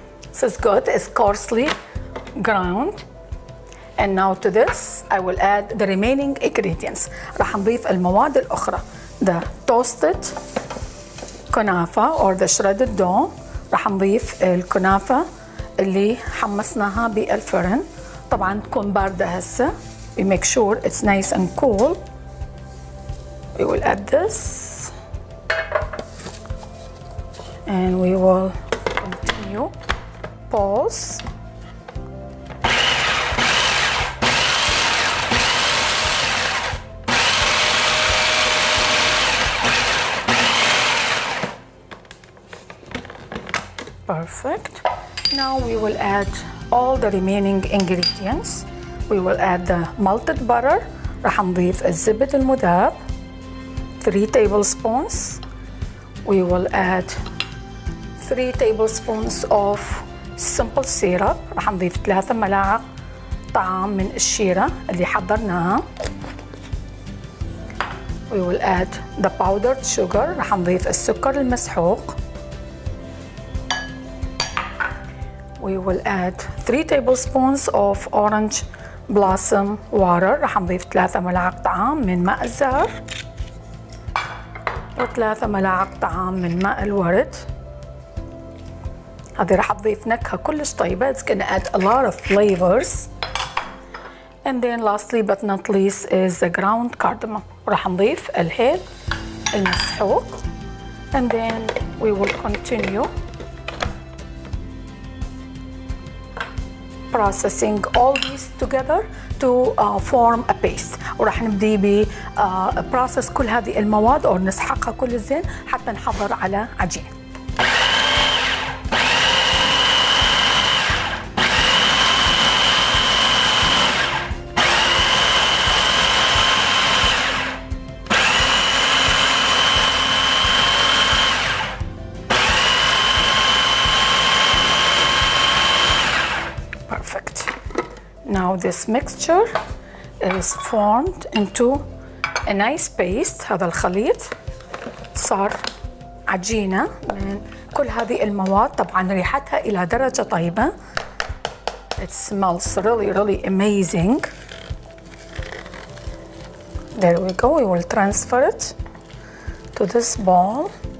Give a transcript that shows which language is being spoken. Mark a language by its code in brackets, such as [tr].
[en] This is good, it's coarsely ground. And now to this I will add the remaining ingredients. [ar] راح نضيف المواد الأخرى. [en] The toasted كنافة or the shredded dough. [ar] راح نضيف الكنافة اللي حمصناها بالفرن، طبعا تكون باردة هسه. [en] We make sure it's nice and cool. We will add this and we will continue. Pause. Perfect. Now we will add all the remaining ingredients. We will add the melted butter. [ar] راح نضيف الزبد المذاب [en] 3 tablespoons. We will add 3 tablespoons of simple syrup. [ar] راح نضيف 3 ملاعق طعام من الشيرة اللي حضرناها. [en] We will add the powdered sugar. [ar] راح نضيف السكر المسحوق. [en] We will add 3 tablespoons of orange blossom water. [ar] راح نضيف 3 ملاعق طعام من ماء الزهر و3 ملاعق طعام من ماء الورد. هذه راح تضيف نكهة كلش طيبة. [en] It's gonna add a lot of flavors. And then lastly but not least is the ground cardamom. [ar] راح نضيف الهيل المسحوق. [en] And then we will continue processing all these together to form a paste. [ar] وراح نبدي ب process كل هذه المواد أو نسحقها كل الزين حتى نحضر على عجين. [en] Perfect. now this mixture is formed into a nice paste. [ar] هذا الخليط صار عجينة من كل هذه المواد. طبعا ريحتها إلى درجة طيبة. [en] It smells really amazing. There we go. We will transfer it to this bowl.